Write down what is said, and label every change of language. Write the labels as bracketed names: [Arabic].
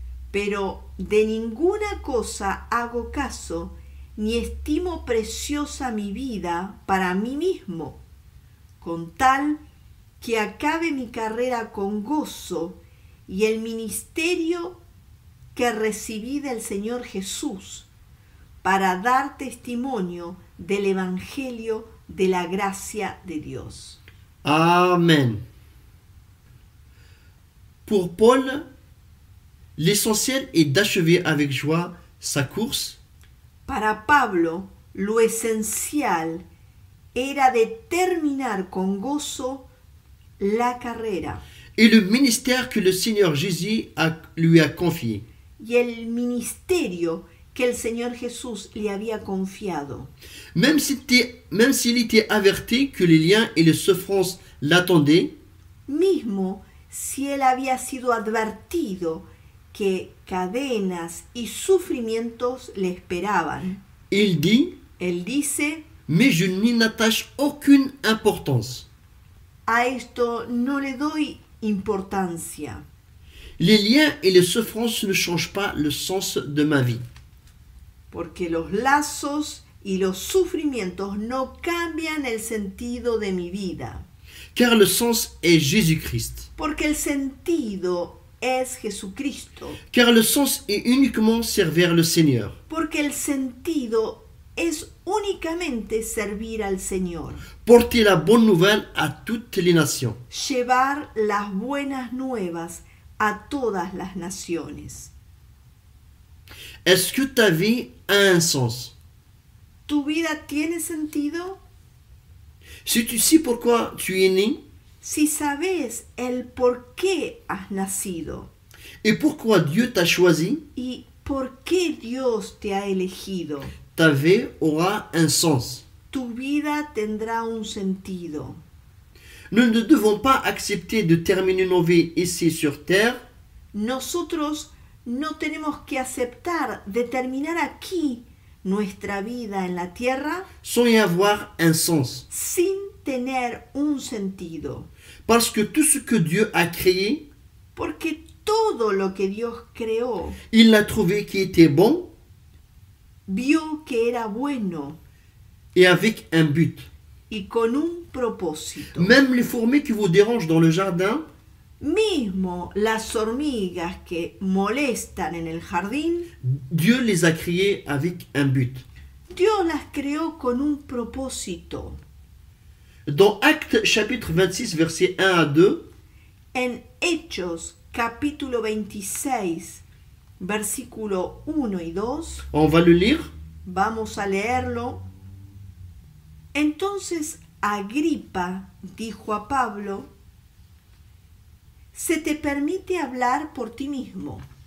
[Spanish] Pero de ninguna cosa hago caso, ni estimo preciosa mi vida para mí mismo, con tal que acabe mi carrera con gozo y el ministerio que recibí del Señor Jesús, para dar testimonio del Evangelio de la gracia de Dios. Amen. [French] Pour Paul, l'essentiel est d'achever avec joie sa course. [Spanish] Para Pablo, lo esencial era de terminar con gozo la carrera [French] Et le ministère que le Seigneur Jésus lui a confié. [Spanish] y el ministerio que el Señor Jesús le había confiado. [French] Même s'il était averti que les liens et les souffrances l'attendaient, [Spanish] Mismo si él había sido advertido que cadenas y sufrimientos le esperaban. [French] il dit, [Spanish] Él dice, [French] mais je n'y attache aucune importance. [Spanish] a esto no le doy importancia, [French] Les liens et les souffrances ne changent pas le sens de ma vie. [Spanish] porque los lazos y los sufrimientos no cambian el sentido de mi vida, [French] Car le sens est Jésus-Christ. [Spanish] porque el sentido es Jesucristo, [French] Car le sens est uniquement servir le Seigneur. [Spanish] porque el sentido es únicamente servir al Señor, [French] Porter la bonne nouvelle à toutes les nations. [Spanish] llevar las buenas nuevas a todas las naciones. [French] Est-ce que ta vie a un sens? [Spanish] ¿Tu vida tiene sentido? [French] Si tu sais pourquoi tu es né [Spanish] Si sabes el por qué has nacido [French] et pourquoi Dieu t'a choisi, [Spanish] y por qué Dios te ha elegido, [French] ta vie aura un sens. [Spanish] tu vida tendrá un sentido. [French] Nous ne devons pas accepter de terminer nos vies ici sur terre [Spanish] Nosotros no tenemos que aceptar de terminar aquí nuestra vida en la tierra [French] sans y avoir un sens. [Spanish] sin tener un sentido, [French] Parce que tout ce que Dieu a créé, [Spanish] porque todo lo que Dios creó [French] il l'a trouvé qui était bon [Spanish] vio que era bueno [French] et avec un but. [Spanish] y con un propósito. [French] Même les fourmis qui vous dérangent dans le jardin, [Spanish] Mismo las hormigas que molestan en el jardín, [French] Dieu les a créées avec un but. [Spanish] Dios las creó con un propósito. [French] Dans Actes chapitre 26, versets 1 à 2, [Spanish] En Hechos capítulo 26, versículo 1 y 2, [French] on va le lire. [Spanish] vamos a leerlo. Entonces Agripa dijo a Pablo, ¿se te permite hablar por ti mismo?